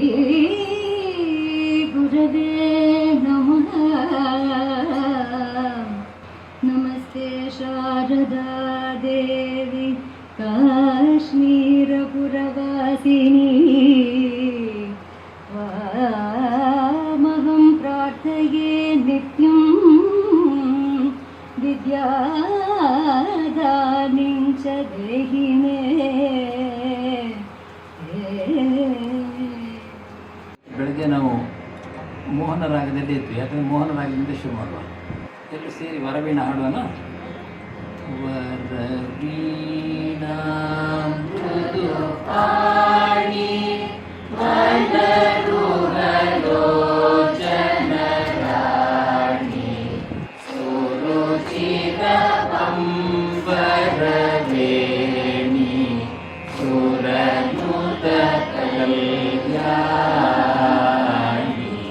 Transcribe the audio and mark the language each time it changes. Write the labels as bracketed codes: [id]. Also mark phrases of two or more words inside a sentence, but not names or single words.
[sa] ಗುರವೇ ನಮಃ ನಮಸ್ತೆ ಶಾರದಾ ದೇವಿ ಕಾಶ್ಮೀರಪುರವಾಸಿನಿ ತ್ವಾಮಹಂ ಪ್ರಾರ್ಥಯೇ ನಿತ್ಯಂ ವಿದ್ಯಾದಾನಿಂ ಚ ದೇಹಿ ಮೇ. [kn] ಬೆಳಗ್ಗೆ ನಾವು ಮೋಹನ ರಾಗದಲ್ಲಿ ಇತ್ತು. ಯಾಕಂದರೆ ಮೋಹನ ರಾಗದಿಂದ ಶುರು ಮಾಡುವ. ಎಲ್ಲರೂ ಸೇರಿ ವರವೀಣ ಹಾಡುವನ. [sa] ವರವೀಣಾ ಮೃದುಪಾಣಿ ವನರುಹಲೋಚನರಾಣಿ ಸುರುಚಿರಪಂಬರವೇಣಿ ಸುರನುತ ಕಲ್ಯಾಣಿ